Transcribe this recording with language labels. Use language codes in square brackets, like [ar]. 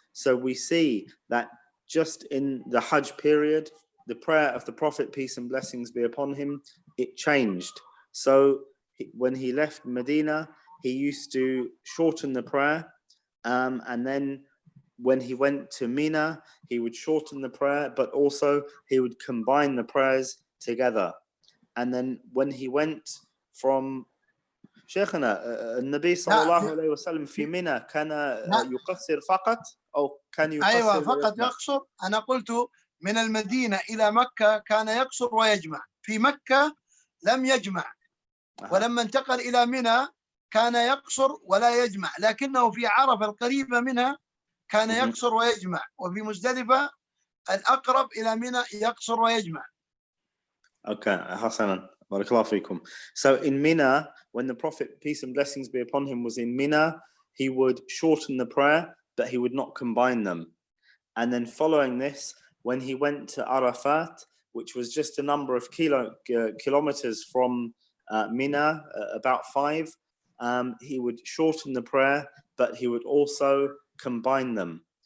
[en] So we see that just in the Hajj period, the prayer of the Prophet, peace and blessings be upon him, it changed. So when he left Medina, he used to shorten the prayer, and then when he went to Mina, he would shorten the prayer, but also he would combine the prayers together. And then when he went from [ar] شيخنا النبي صلى الله عليه وسلم في منى كان يقصر فقط أو كان يقصر أيوة فقط ويجمع؟ يقصر. أنا قلت من المدينة إلى مكة كان يقصر ويجمع، في مكة لم يجمع، ولما انتقل إلى منى كان يقصر ولا يجمع، لكنه في عرفة القريبة منها كان يقصر ويجمع، وفي مزدلفة الأقرب إلى منى يقصر ويجمع. Okay, حسنا. Barakallahu feekum. [en] So in Mina, when the Prophet, peace and blessings be upon him, was in Mina, he would shorten the prayer, but he would not combine them. And then following this, when he went to Arafat, which was just a number of kilometers from Mina, about 5, he would shorten the prayer, but he would also combine them.